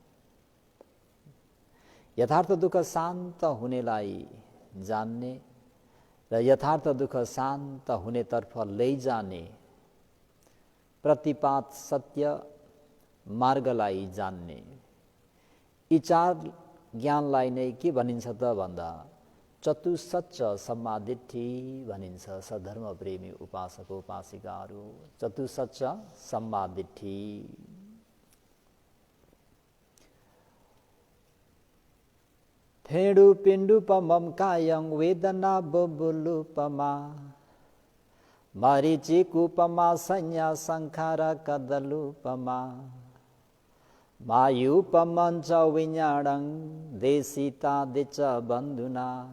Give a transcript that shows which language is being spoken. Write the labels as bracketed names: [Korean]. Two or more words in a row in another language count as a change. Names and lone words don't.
[Nepali] यथार्थ दुःख शान्त हुनेलाई जान्ने र यथार्थ दुःख शान्त हुनेतर्फ लैजाने प्रतिपात सत्य मार्गलाई जान्ने। यी चार ज्ञानलाई नै के भनिन्छ त भन्दा [Pali] चतुसच्च सम्मादिठ्ठी [Nepali] भनिन्छ। सधर्म प्रेमी उपासक उपासिकाहरू [Pali] चतुसच्च सम्मादिठ्ठी। फेडु पिण्डुपमं कायं वेदना बुबुलुपमा, मरीचिकूपमा संज्ञा संखार कदलुपमा, मायुपमं च विज्ञानं देशितादिच बन्धुना।